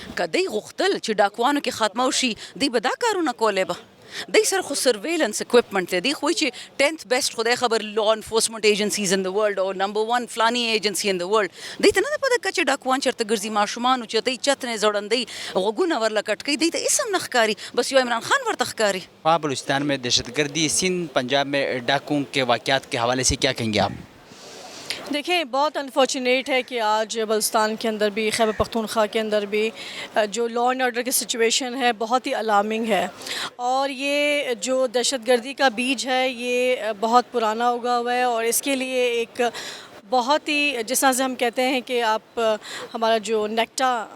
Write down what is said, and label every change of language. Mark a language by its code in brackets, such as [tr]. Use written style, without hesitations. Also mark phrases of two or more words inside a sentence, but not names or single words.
[ps] که دوی غوښتل چې ډاکوانو کې خاتمه وشي دوی به دا کارونه کولی به دوی سره خو [en] surveillance equipment [ps] دی دوی خو چې 10th بیسټ خدای خبر [en] law enforcement agencies in the world [ps] او نمبر 1 فلانی [en] agency in the world [ps] دوی ته نه ده پته چې ډاکوان چېرته ګرځي ماشومان چې دوی چت نه ځوړندوي غوږونه ورله کټ کوي دوی ته هېڅ هم نه ښکاري بس یو عمران خان ورته ښکاري [ur] بلوچستان میں دہشت گردی سندھ پنجاب میں ڈاکوں کے واقعات کے حوالے سے کیا کہیں گے آپ دیکھیں بہت انفارچونیٹ ہے کہ آج بلوچستان کے اندر بھی خیبر پختونخوا کے اندر بھی جو [en] law and order [ur] کی سچویشن ہے بہت ہی الارمنگ ہے، اور یہ جو دہشت گردی کا بیج ہے یہ بہت پرانا اگا ہوا ہے، اور اس کے لیے ایک بہت ہی جس طرح سے ہم کہتے ہیں کہ آپ ہمارا جو نیکٹا